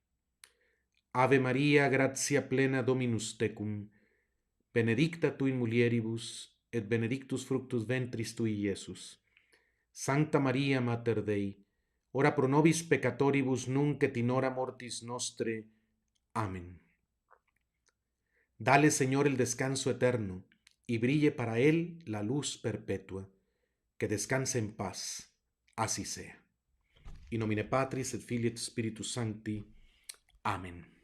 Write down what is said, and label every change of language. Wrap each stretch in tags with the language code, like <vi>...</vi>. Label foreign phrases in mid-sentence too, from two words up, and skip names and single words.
<la>Ave Maria, gratia plena Dominus tecum, benedicta tu in mulieribus, et benedictus fructus ventris tui, Iesus. Sancta Maria Mater Dei, ora pro nobis peccatoribus nunc et in hora mortis nostre.</la> <es>Amén. Dale, Señor, el descanso eterno, y brille para él la luz perpetua. Que descanse en paz. Así sea.</es> <la>In nomine Patris et Filii et Spiritus Sancti.</la> <es>Amén.</es>